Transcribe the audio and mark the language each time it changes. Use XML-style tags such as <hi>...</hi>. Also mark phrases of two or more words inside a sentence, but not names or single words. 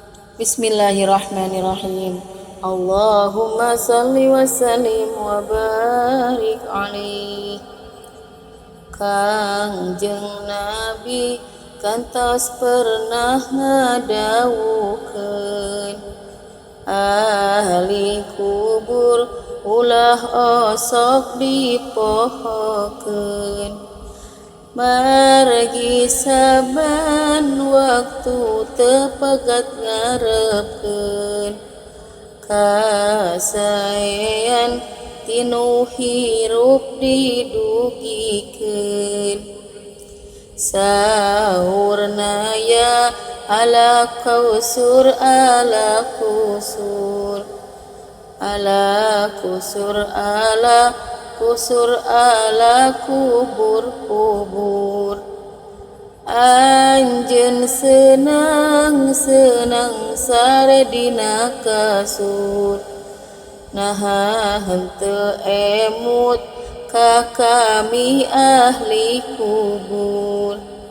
<ar>بسم الله الرحمن الرحيم. اللهم صل وسلم وبارك عليه.</ar> <su>Kangjeng Nabi kantos pernah ngadawukeun, ahli kubur ulah osok dipohokeun. Margi saban waktu tepagat ngarepkeun, kasaean tinu hirup didugikeun. Saurna ya ala kausur ala kusur, ala kusur ala kusur ala kubur-kubur. Anjeun senang-senang sare dina kasur, naha henteu emut ka kami ahli kubur.</su>